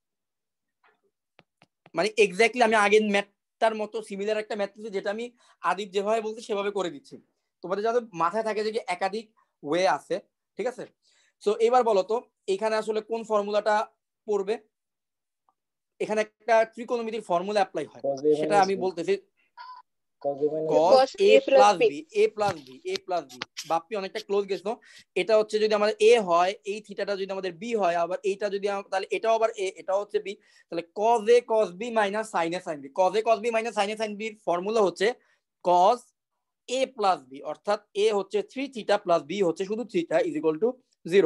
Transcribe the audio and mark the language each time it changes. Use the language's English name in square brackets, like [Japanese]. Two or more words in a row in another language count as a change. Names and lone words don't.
[Bangla] মানে এক্স্যাক্টলি আমি আগের ম্যাথটার মতো সিমিলার একটা ম্যাথ দিচ্ছি, যেটা আমি আদিব যেভাবে বলছি সেভাবে করে দিচ্ছি। তোমাদের যাতে মাথায় থাকে যে একাধিক ওয়ে আছে, ঠিক আছে। সো এবার বলো তো এখানে আসলে কোন ফর্মুলাটা পড়বে? এখানে একটা ত্রিকোণমিতির [English] formula apply [Bangla] হয়, সেটা আমি বলতেছি [English] cos a plus b, a plus b, a plus b। [Bangla] বাপ্পি অনেকটা ক্লোজ গেছো। এটা হচ্ছে যদি আমাদের a হয়, এই থিটাটা যদি আমাদের b হয়, আবার এইটা যদি তাহলে এটাও আবার a, এটাও হচ্ছে b, তাহলে [English] cos a cos b minus sin a sin b। cos a cos b minus sin a sin b [Bangla] এর ফর্মুলা হচ্ছে [English] cos a plus b, [Bangla] অর্থাৎ a হচ্ছে [English] 3 theta plus b [Bangla] হচ্ছে শুধু [English] theta is equal to 0.